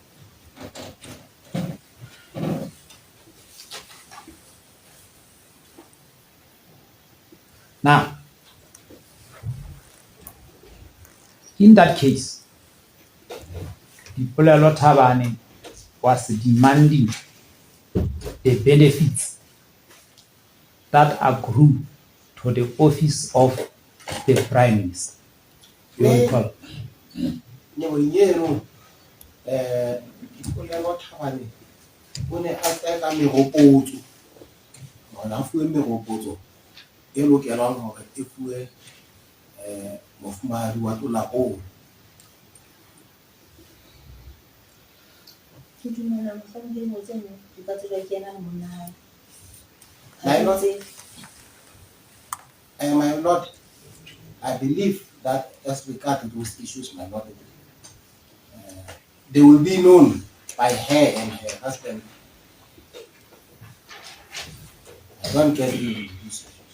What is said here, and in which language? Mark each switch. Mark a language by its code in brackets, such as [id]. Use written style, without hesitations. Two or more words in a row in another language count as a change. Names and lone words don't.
[en] Now, in that case, Dipolelo Thabane was demanding the benefits that accrue to the office of the Prime Minister. You recall? [st] Dipolelo Thabane o ne a tseka meropotso. Hona fuwe meropotso e lokelang hore e fuwe mofumahadi wa tonakgolo. [en] My lord, I believe that as regards those issues, my lord, they will be known by her and her husband One can read this.